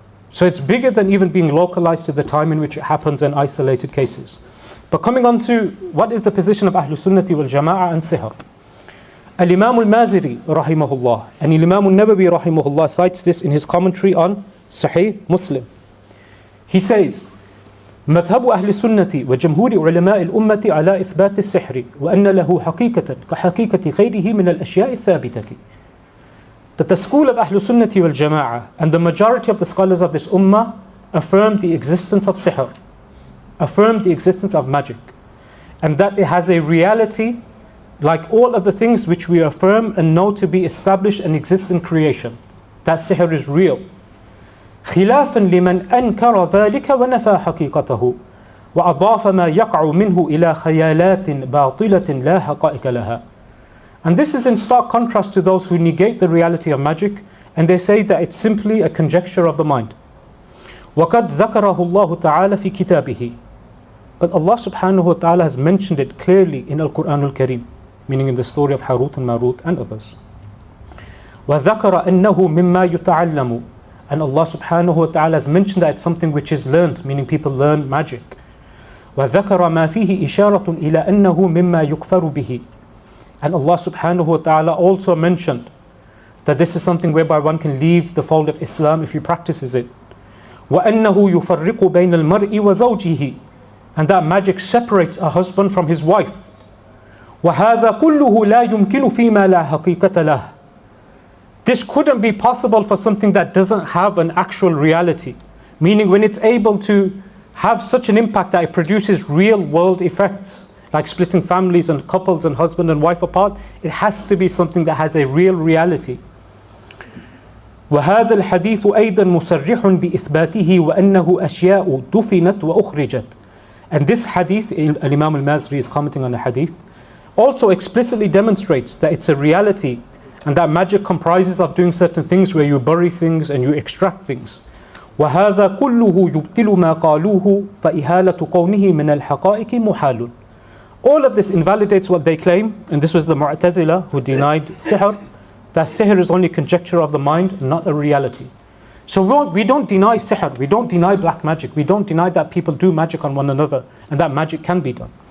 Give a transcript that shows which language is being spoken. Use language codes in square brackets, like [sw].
[en] So it's bigger than even being localized to the time in which it happens in isolated cases. But coming on to what is the position of Ahlul Sunnati wal Jama'ah and sihr. Al-Imam al-Maziri rahimahullah and Imam al-Nawawi rahimahullah cites this in his commentary on Sahih Muslim. He says, [ar] مذهب أهل السنة وجمهور علماء الأمة على إثبات السحر وأن له حقيقة كحقيقة غيره من الأشياء الثابتة. [en] That the school of Ahlul Sunnati wal Jama'ah and the majority of the scholars of this ummah affirm the existence of sihr, affirm the existence of magic, and that it has a reality like all of the things which we affirm and know to be established and exist in creation. That sihr is real. [ar] خلافا لمن أنكر ذلك ونفى حقيقته وأضاف ما يقع منه إلى خيالات باطلة لا حقائق لها. [en] And this is in stark contrast to those who negate the reality of magic And they say that it's simply a conjecture of the mind. [ar] وَقَدْ ذَكَرَهُ اللَّهُ تَعَالَى فِي كِتَابِهِ. [en] But Allah subhanahu wa ta'ala has mentioned it clearly in Al-Qur'an al-Kareem, meaning in the story of Harut and Marut and others. [ar] وَذَكَرَ أَنَّهُ مِمَّا يُتَعَلَّمُ. [en] And Allah subhanahu wa ta'ala has mentioned that it's something which is learned, meaning people learn magic. [ar] وَذَكَرَ مَا فِيهِ إِشَارَةٌ إِلَىٰ أَنَّهُ مِمَّا يُكْفَرُ بِهِ. [en] And Allah subhanahu wa ta'ala also mentioned that this is something whereby one can leave the fold of Islam if he practices it. [ar] وَأَنَّهُ يُفَرِّقُ بَيْنَ الْمَرْءِ وَزَوْجِهِ. [en] And that magic separates a husband from his wife. [ar] وَهَذَا كُلُّهُ لَا يُمْكِنُ فِي مَا لَا حَقِيقَةَ لَهُ. [en] This couldn't be possible for something that doesn't have an actual reality. Meaning when it's able to have such an impact that it produces real world effects, like splitting families and couples and husband and wife apart, it has to be something that has a real reality. [ar] وهذا الحديث أيضا مصرح بإثباته وأنه أشياء دفنت وأخرجت. [en] And this hadith, Imam al-Mazri is commenting on the hadith, also explicitly demonstrates that it's a reality and that magic comprises of doing certain things where you bury things and you extract things. [ar] وهذا كله يبطل ما قالوه فإهالة قومه من الحقائق محال. [en] All of this invalidates what they claim, and this was the Mu'tazila who denied sihr, that sihr is only conjecture of the mind, not a reality. So we don't deny sihr, we don't deny black magic, we don't deny that people do magic on one another and that magic can be done.